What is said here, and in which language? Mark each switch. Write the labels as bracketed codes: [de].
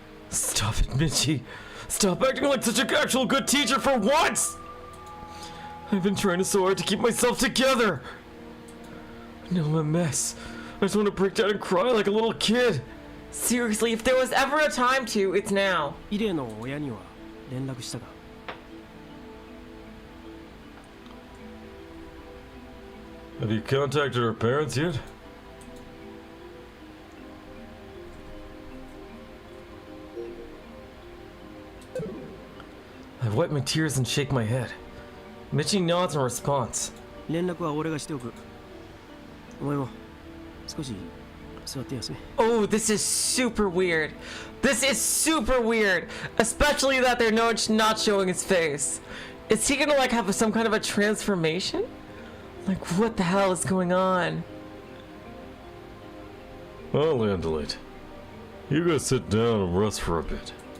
[en] Stop it, Michi. Stop acting like such an actual good teacher for once! I've been trying so hard to keep myself together. Now I'm a mess. I just want to break down and cry like a little kid. Seriously, if there was ever a time to, it's now. [ja] イレの親には連絡したか？ [en] Have you contacted her parents yet? I wipe my tears and shake my head. Michi nods in response. [ja] 連絡は俺がしておく。お前も少し座って休め。 [en] Oh, this is super weird. This is super weird. Especially that they're not showing his face. Is he gonna like have some kind of a transformation? Like, what the hell is going on? I'll handle it. You go sit down and rest for a bit.